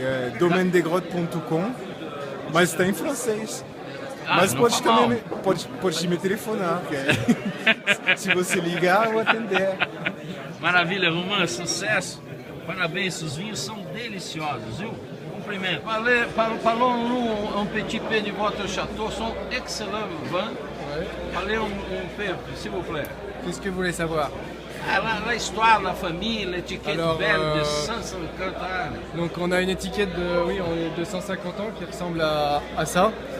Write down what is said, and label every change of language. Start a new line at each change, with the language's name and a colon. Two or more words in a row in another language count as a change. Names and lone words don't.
Portuguese: é domaindegrotte.com, mas está em francês. Mas não pode tá mal. também pode me telefonar. Se você ligar, eu vou atender. Maravilha, Romã, sucesso. Parabéns, os vinhos são deliciosos, viu? Cumprimento.
French: Parlons-nous un petit peu de votre château, sont excellents vins. Parlez un peu, s'il vous plaît. Qu'est-ce que vous voulez savoir? L'histoire, la famille, l'étiquette Alors, belle de 150 ans. Donc on a une étiquette de 250 ans qui ressemble à ça.